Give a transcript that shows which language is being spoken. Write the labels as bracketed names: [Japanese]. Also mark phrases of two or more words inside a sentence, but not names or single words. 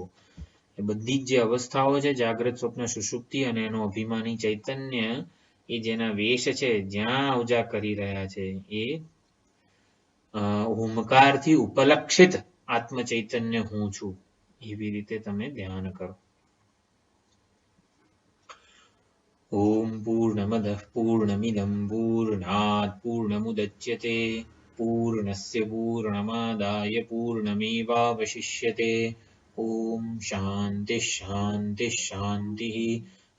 [Gujarati] એ બધી જ જે અવસ્થાઓ છે, જાગ્રત, સ્વપ્ન, સુષુપ્તિ, અને એનો અભિમાની ચૈતન્ય, એ જેના વેશ છે, જ્યાં અવજા કરી રહ્યા છે, એ ઓમકારથી ઉપલક્ષિત આત્મચૈતન્ય હું છું. એવી રીતે તમે ધ્યાન કરો. [Sanskrit] ओम पूर्णमदः पूर्णमिदं पूर्णात् पूर्णमुदच्यते पूर्णस्य पूर्णमादाय पूर्णमेवावशिष्यते। ओम शांति शांति शांतिः।